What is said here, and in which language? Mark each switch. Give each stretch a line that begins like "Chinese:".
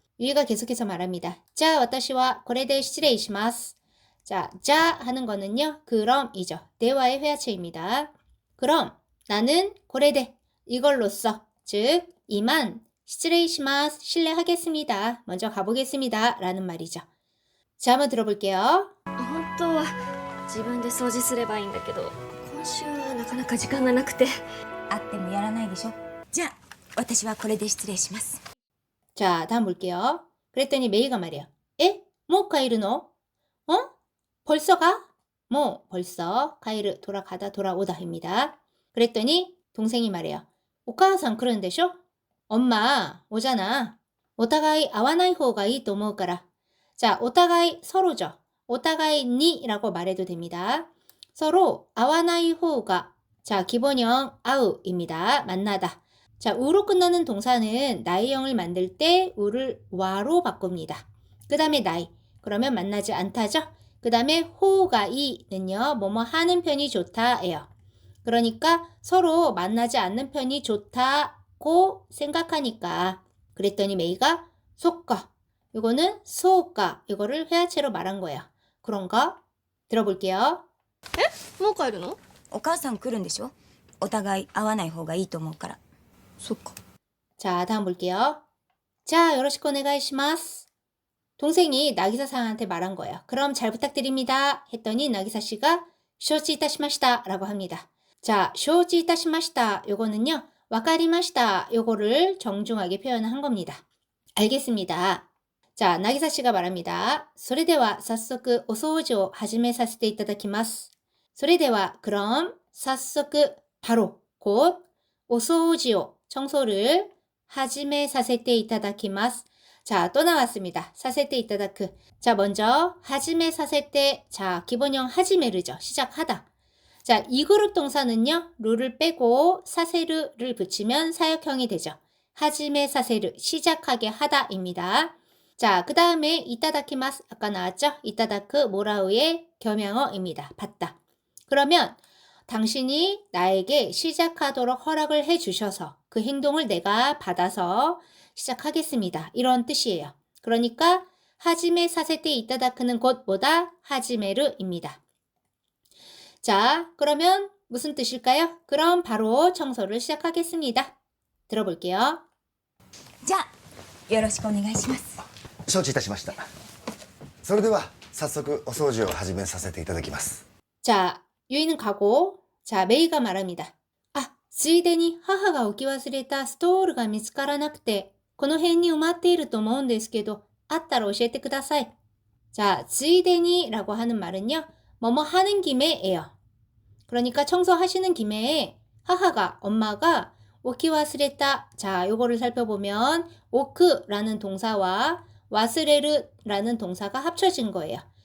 Korean: 유이가 계속해서 말합니다. 자,
Japanese: 와타시와 고레데 시치레이시마스.
Korean: 자, 자 하는 거는요. 그럼이죠. 대화의 회화체입니다. 그럼 나는 고레데 이걸로써 즉 이만 시치레이시마스 실례하겠습니다. 먼저 가보겠습니다. 라는 말이죠. 자, 한번 들어볼게요.
Japanese: 本当は自分で掃除すればいいんだけど、今週はなかなか時間がなくて。あってもやらないでしょ。じゃあ、私はこれで失礼します。
Korean: 자, 다음 볼게요. 그랬더니 메이가 말이야. 에? 뭐 가이르노? 벌써 가? 뭐 벌써 가이르 돌아가다 돌아오다입니다. 그랬더니 동생이 말해요. 오카상 그런데쇼? 엄마 오잖아.
Japanese: 오타가이 아와나이 호가 이と思うから. 자, 오타가이
Korean: 서로죠. 오타가이 니라고 말해도 됩니다. 서로 아와나이 호가 자, 기본형 아우입니다. 만나다. 자, 우로 끝나는 동사는 나이형을 만들 때 우를 와로 바꿉니다. 그 다음에 나이. 그러면 만나지 않다죠? 그 다음에 호가 이는요. 뭐뭐 하는 편이 좋다예요. 그러니까 서로 만나지 않는 편이 좋다고 생각하니까. 그랬더니 메이가 소까. 이거는 소까. 이거를 회화체로 말한 거예요. 그런가? 들어볼게요.
Japanese: もう帰るの？お母さん来るんでしょ。お互い会わない方がいいと思うから。そっか。
Korean: 자, 다음 볼게요. 자, 요로시코 오네가이시마스. 동생이 나기사상한테 말한 거예요. 그럼 잘 부탁드립니다. 했더니 나기사 씨가 쇼치 이타시마시다 라고 합니다. 자, 쇼치 이타시마시다 요거는요. 와카리마시다 요거를 정중하게 표현한 겁니다. 알겠습니다. 자, 나기사 씨가 말합니다.
Japanese: それでは早速お掃除を始めさせていただきます. それでは
Korean: 그럼
Japanese: 早速
Korean: 바로 곧
Japanese: お掃除を
Korean: 청소를
Japanese: 하지메 사세테 이타다키마스.
Korean: 자, 또 나왔습니다. 사세테 이타다크. 자, 먼저 하지메 사세테. 자, 기본형 하지메르죠. 시작하다. 자, 이 그룹 동사는요. 루를 빼고 사세르를 붙이면 사역형이 되죠. 하지메 사세르. 시작하게 하다입니다. 자, 그 다음에 이타다키마스. 아까 나왔죠? 이타다크 모라우의 겸양어입니다. 받다. 그러면 당신이 나에게 시작하도록 허락을 해주셔서 그 행동을 내가 받아서 시작하겠습니다. 이런 뜻이에요. 그러니까 하지메 사세테 이타다크는 곧보다 하지메르입니다. 자, 그러면 무슨 뜻일까요? 그럼 바로 청소를 시작하겠습니다. 들어볼게요.
Japanese: じゃあ、よろしくお願いします。承知いたしました。それでは早速お掃除を始めさせていただきます。
Korean: 자, 유이는 가고 자, 메이가 말합니다.
Japanese: 아, ついでに母が置き忘れたストールが見つからなくて、この辺に埋まっていると思うんですけど、あったら教えてください.
Korean: 자, ついでに라고 하는 말은요. 뭐뭐 하는 김에예요. 그러니까 청소하시는 김에 하하가, 엄마가 오키와스레타. 자, 요거를 살펴보면 오크라는 동사와 와스레르라는 동사가 합쳐진 거예요.